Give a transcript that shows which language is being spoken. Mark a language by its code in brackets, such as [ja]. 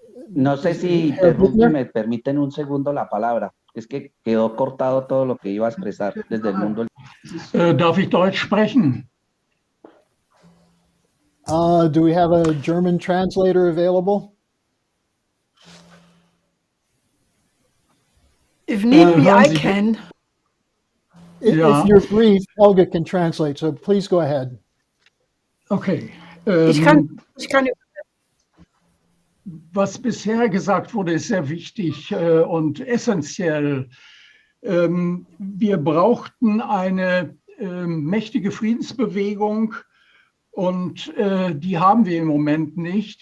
[es] No sé si interrumpo y me permiten un segundo la palabra. Es que quedó cortado todo lo que iba a expresar desde el mundo. [de] Darf ich Deutsch sprechen? [en] Do we have a German translator available? If need be, I can. If you're brief, Helga can translate, so please go ahead. Okay. [de] Ich kann Was bisher gesagt wurde, ist sehr wichtig und essentiell. Wir brauchten eine mächtige Friedensbewegung und die haben wir im Moment nicht.